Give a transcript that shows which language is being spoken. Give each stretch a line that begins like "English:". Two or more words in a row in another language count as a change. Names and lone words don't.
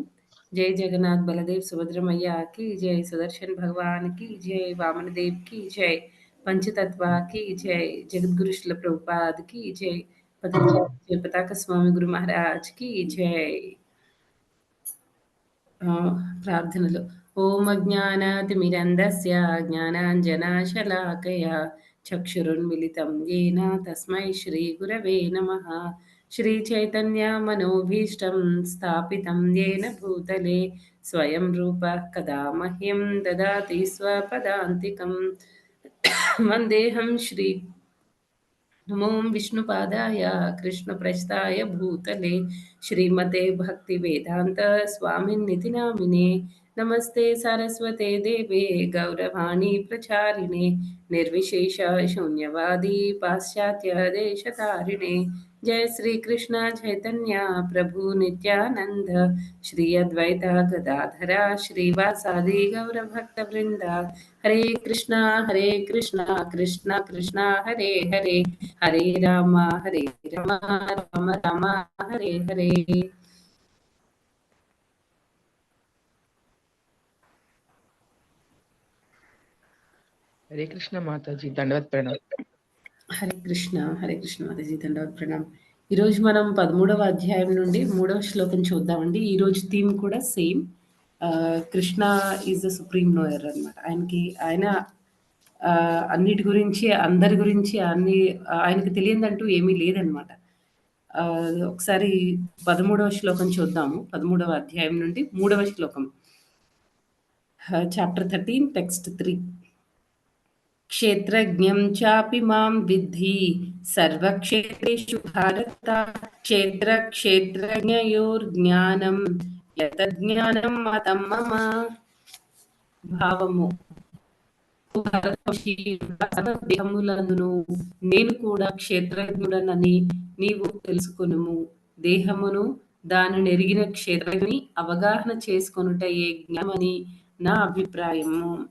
Telugu: జై జగన్నాథ్ బలదేవ్ సుభద్రమయ్యకి జై, సుదర్శన్ భగవాన్‌కి జై, వామనదేవ్‌కి జై, పంచతత్వకి జై, జగద్గురు శ్రీల ప్రభుపాద్‌కి జై, జయ పతాక స్వామి గురు మహారాజ్‌కి జై. ప్రార్థనలు.
Sanskrit: ఓం అజ్ఞానాతిమిరంధస్య జ్ఞానాంజనశలాకయ చక్షురున్మిలితం येन తస్మై శ్రీగురవే నమః. శ్రీచైతన్యమనోభీష్టం స్థాపితం येन భూతలే స్వయం రూపः కదా మह्यं దదాతి స్వపదాంతికం. వందేహం శ్రీ नमो विष्णुपादाय कृष्णप्रस्थाय भूतले श्रीमते भक्तिवेदान्त स्वामिन्निति नामिने. नमस्ते सरस्वते देवे गौरवाणी प्रचारिणे निर्विशेष शून्यवादी पाश्चात्य देशतारिणे. जय श्री कृष्ण चैतन्य प्रभु नित्यानंद श्री अद्वैत गदाधरा श्रीवासादि गौरभक्तवृंद. हरे कृष्णा कृष्णा कृष्णा हरे हरे, हरे राम राम राम हरे हरे.
Telugu: हरे कृष्ण माताजी దండవత్ ప్రణామ్. హరే కృష్ణ మాతాజీ దండవత్ ప్రణామ్. ఈరోజు మనం 13వ అధ్యాయం నుండి 3వ శ్లోకం చూద్దామండి. ఈరోజు థీమ్ కూడా సేమ్.
English: Krishna is the supreme knower
Telugu: అనమాట. ఆయన అన్నిటి గురించి, అందరి గురించి ఆయనకి తెలియదంటూ ఏమీ లేదనమాట. ఒకసారి 13వ శ్లోకం చూద్దాము. 13వ అధ్యాయం నుండి 3వ శ్లోకం.
English: Chapter 13 Text 3.
Sanskrit: क्षेत्रज्ञं चापि मां विद्धि सर्वक्षेत्रेषु भारत क्षेत्रज्ञयोर्ज्ञानं यतज्ञानं मतं मम.
Telugu: భావము. దేహములందును నేను కూడా క్షేత్రజ్ఞుడనని నీవు తెలుసుకొనుము. దేహమును దానిని ఎరిగిన క్షేత్రని అవగాహన చేసుకొనుటయే జ్ఞానమని నా అభిప్రాయము.